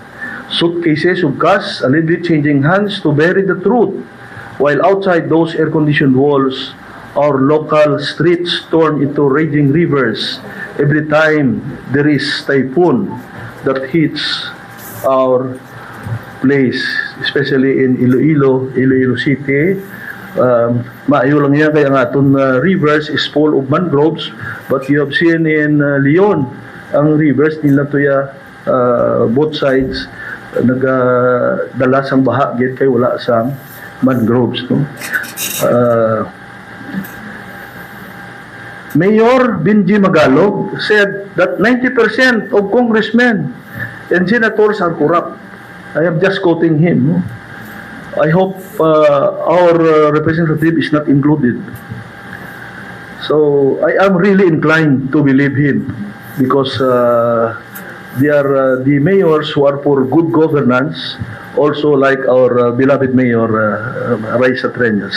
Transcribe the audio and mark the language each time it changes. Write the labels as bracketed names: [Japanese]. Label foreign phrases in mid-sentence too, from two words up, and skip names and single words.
[English] Suitcases of cash allegedly changing hands to bury the truth, while outside those air-conditioned walls, our local streets turn into raging rivers every time there is typhoon that hits our place, especially in Iloilo City. [Hiligaynon] Maayo lang yan kaya nga itong rivers [English] is full of mangroves, but you have seen in Leon, [Hiligaynon] ang rivers nila to ya both sides nagdala sang baha gid kay wala sang mangroves, no. [English] Mayor Benji Magalog said that 90% of congressmen and senators are corrupt. I am just quoting him, no? I hope our representative is not included. So I am really inclined to believe him because they are the mayors who are for good governance, also like our beloved mayor Raisa Treñas.